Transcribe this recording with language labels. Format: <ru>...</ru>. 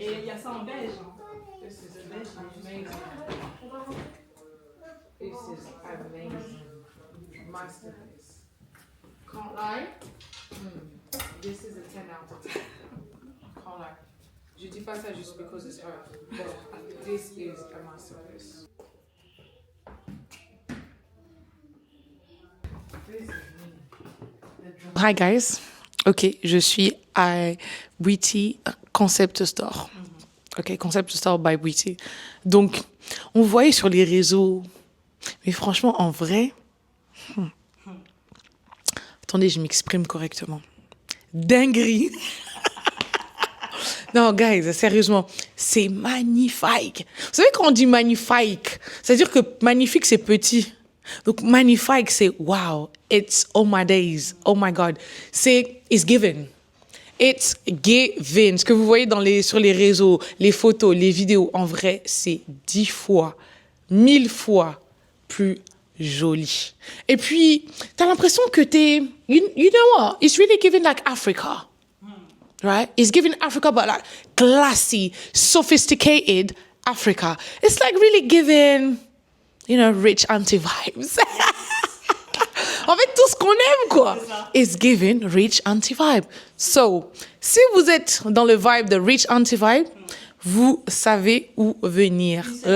<fr>Et il y a ça en beige. Hein.</fr> <en>This is amazing. This is amazing. Masterpiece. Can't lie. This is a 10 out of 10. Can't lie.</en> <fr>Je dis pas ça juste</fr> <en>because it's her. But this is a masterpiece. Hi guys,</en> <fr>ok, je suis à Bwiti Concept Store.</fr> <en>Ok, Concept Store by Bwiti.</en> <fr>Donc, on voyait sur les réseaux, mais franchement, en vrai, attendez, je m'exprime correctement. Dinguerie. Non, guys, sérieusement, c'est magnifique. Vous savez quand on dit magnifique, c'est-à-dire que magnifique, c'est petit. Donc, magnifique, c'est wow.</fr> <en>It's oh my days. Oh my God.</en> <fr>C'est</fr> <en>it's given. It's given.</en> <fr>Ce que vous voyez sur les réseaux, les photos, les vidéos, en vrai, c'est 10 fois, 1000 fois plus joli. Et puis, t'as l'impression que</fr> <en>you know what? It's really giving like Africa. Right? It's giving Africa, but like classy, sophisticated Africa. It's like really giving, you know, rich auntie vibes.</en> <fr>En fait, tout ce qu'on aime, quoi.</fr> <en>It's giving rich auntie vibe.</en> <fr>So, si vous êtes dans le vibe de</fr> <en>rich auntie vibe,</en> <fr>vous savez où venir.</fr>